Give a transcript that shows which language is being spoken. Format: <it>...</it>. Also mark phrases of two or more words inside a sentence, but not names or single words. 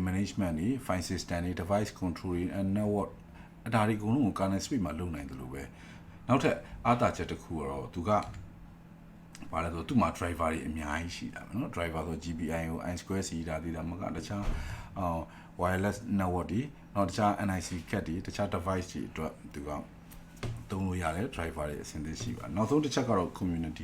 <my>management နေ</my> <en>file system</en> <my>နေ</my> <en>device controlling and network</en> <my>အတားတွေအကုန်လုံးကို</my> <en>kernel space</en> <my>မှာလုပ်နိုင်တယ်လို့ပဲနောက်ထပ်အားသာချက်တစ်ခုကတော့သူကဘာလဲဆိုသူ့မှာ driver တွေအများကြီးရှိတာပဲเนาะ driver ဆို GPIO I2C ဒါတွေဒါမှကတခြား</my> <en>wireless network</en> <my>တွေနောက်တခြား</my> <en>NIC cat</en> <my>တွေတခြား device တွေအတွက်သူကသုံးလို့ရတယ် driver တွေအဆင်သင့်ရှိပါနောက်ဆုံးတစ်ချက်ကတော့ community</my>